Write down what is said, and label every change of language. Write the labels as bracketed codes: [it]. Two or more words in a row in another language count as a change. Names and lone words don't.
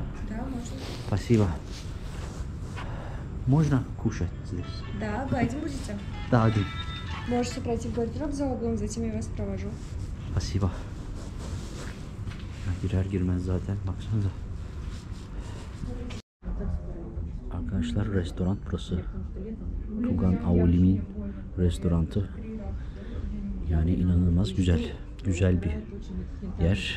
[ru] Да, можно. Спасибо. Можно кушать здесь? Да, один будете? Да, один. Можете пройти в гардероб за углом, затем я вас провожу. Спасибо. [tr] Girer girmez zaten, baksanıza. Arkadaşlar, restoran burası. Tugan Aulim'in restorantı. Yani inanılmaz güzel. Güzel bir yer.